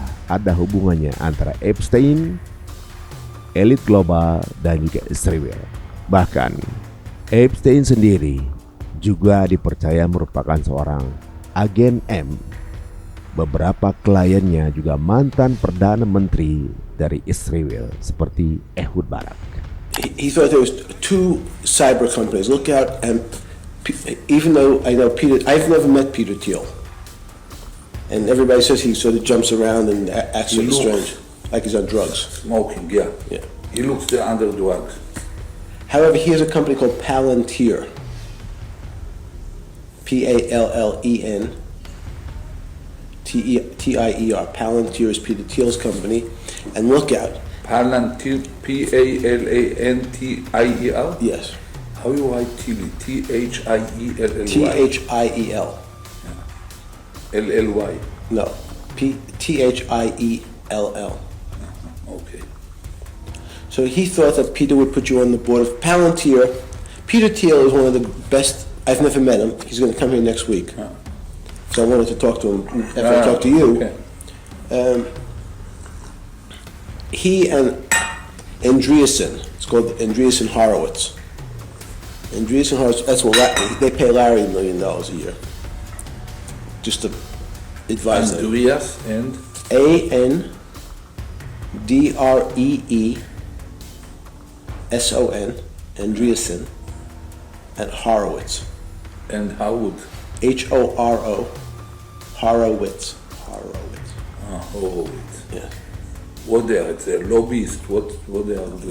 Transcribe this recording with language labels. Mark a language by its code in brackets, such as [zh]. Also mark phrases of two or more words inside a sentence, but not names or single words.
[id] Ada hubungannya antara Epstein, elit global, dan juga Israel. Bahkan Epstein sendiri juga dipercaya merupakan seorang agen M. Beberapa kliennya juga mantan Perdana Menteri dari Israel seperti Ehud Barak. [en] He thought there was two cyber companies. Look out, and even though I know Peter, I've never met Peter Thiel, and everybody says he sort of jumps around and acts sort of strange, like he's on drugs. Smoking, yeah. He looks under drugs. However, he has a company called Palantir. P-A-L-L-E-N T-I-E-R. Palantir is Peter Thiel's company. And look out. Palantir, P-A-L-A-N-T-I-E-L? Yes. How you write Thiel? T-H-I-E-L-L-Y? T-H-I-E-L. L-L-Y? No. T-H-I-E-L-L. Okay. So he thought that Peter would put you on the board of Palantir. Peter Thiel is one of the best. I've never met him. He's going to come here next week. So I wanted to talk to him after I talked to you. Okay. He and Andreessen, it's called Andreessen Horowitz. Andreessen Horowitz, that's what they pay Larry $1 million a year. Just to advise them. Andreas and? A-N-D-R-E-E-S-O-N, Andreessen, and Horowitz. And Howard? H-O-R-O, Horowitz. Horowitz. Horowitz. Yeah. What they are? It's a lobbyist. What they are doing?